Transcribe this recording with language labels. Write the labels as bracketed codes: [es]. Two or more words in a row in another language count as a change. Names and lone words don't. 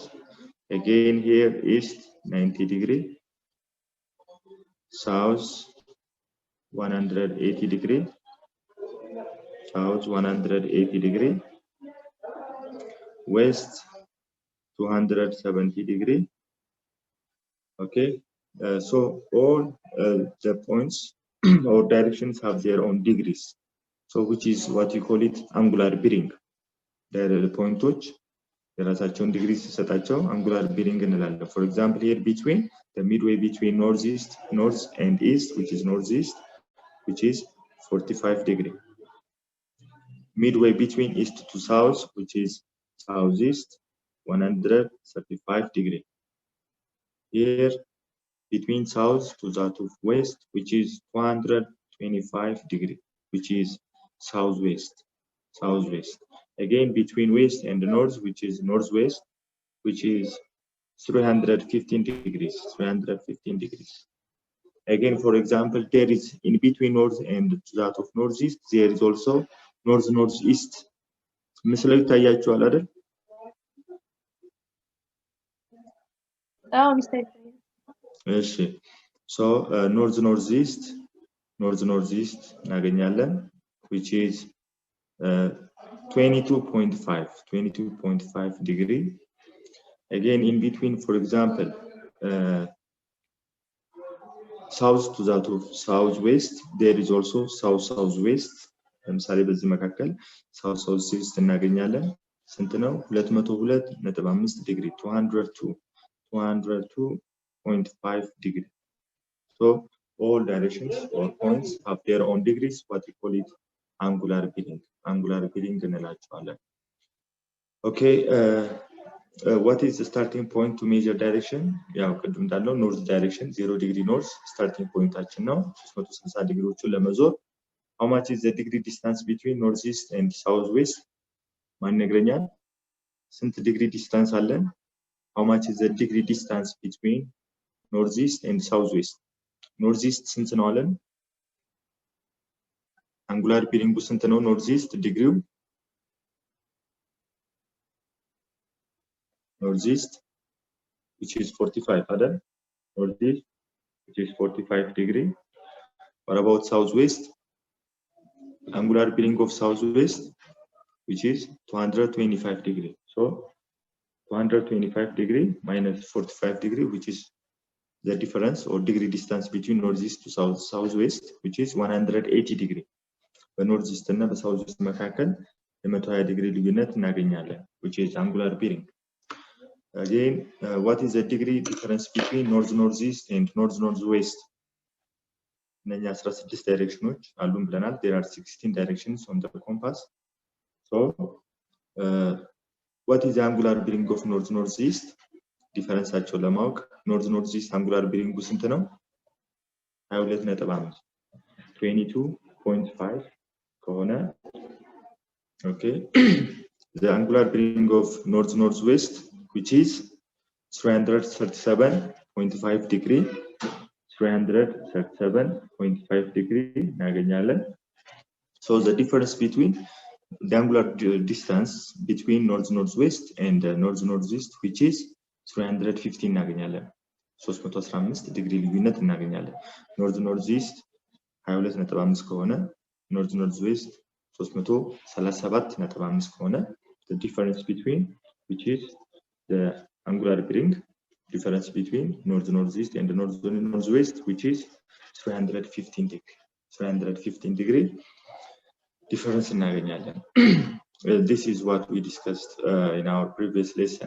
[en] Again here east 90 degree, south 180 degree, south 180 degree, west 270 degree. Okay, so all the points or directions have their own degrees. So which is what you call it angular bearing. There are the points. [am] የራሳቸውን ዲግሪ ሲሰጣቸው [en] angular bearing [am] እንላለን. [en] For example, here between the midway between north and east, which is northeast, which is 45 degree. Midway between east to south, which is southeast, 135 degree. Here between south to that of west, which is 225 degree, which is southwest. Again, between west and north, which is northwest, which is 315 degrees. Again, for example, there is in between north and that of northeast, there is also northeast. [am] ምስሉ ይታያችኋል አይደል? እሺ። [en] So northeast [am] እናገኛለን, [en] which is 22.5 degree. Again, in between, for example, south to that of southwest, there is also southwest. [am] ለምሳሌ በዚህ መካከል [en] southwest [am] እናገኛለን። ስንት ነው? [en] 202.5 degree, 202.5 degree. So all directions or points have their own degrees, what we call it angular bearing. Angular bearing እንላቸዋለን። Okay, what is the starting point to measure direction? [am] ያው ቅድም እንዳለው [en] north direction [am] 0 [en] degree north starting [am] ፖይንታችን ነው። 360 ዲግሪዎችን ለመዞር [en] how much is the degree distance between northeast and southwest? [am] ማን ይነግረኛል? ስንት ዲግሪ ዲስታንስ አለን? [en] how much is the degree distance between northeast and southwest? [am] northeast ስንት ነው አለን? [en] angular bearing [am] ስንት ነው? northeast ዲግሪው [en] northeast which is 45 [am] አይደል? [en] northeast which is 45 degree. What about southwest? Angular bearing of southwest which is 225 degree. So 225 degree minus 45 degree, which is the difference or degree distance between northeast to southwest, which is 180 degree. The northeast and the southwest [am] መካከል የ120 degree ልዩነት እናገኛለን, [en] which is angular bearing. Again, what is the degree difference between northeast and northwest? [am] እነኛ 16 ዳይሬክሽኖች አሉን ብለናል. [en] There are 16 directions on the compass. So what is the angular bearing of northeast? [am] ዲፈረንሳቸው ለማወቅ [en] northeast angular bearing [am] ስንት ነው? 22.5 22.5 ከሆነ okay. [en] The angular bearing of northwest which is 337.5 degree 337.5 degree እናገኛለን. So the difference between the angular distance between northwest and northeast which is 315 እናገኛለን. [am] 315 ዲግሪ ልዩነት እናገኛለን. [en] northeast 22.5 ከሆነ northwest 337.5 ከሆነ the difference between which is the angular bearing difference between northeast and northwest which is 315 degree 315 degree difference እናገኛለን. This is what we discussed in our previous lesson.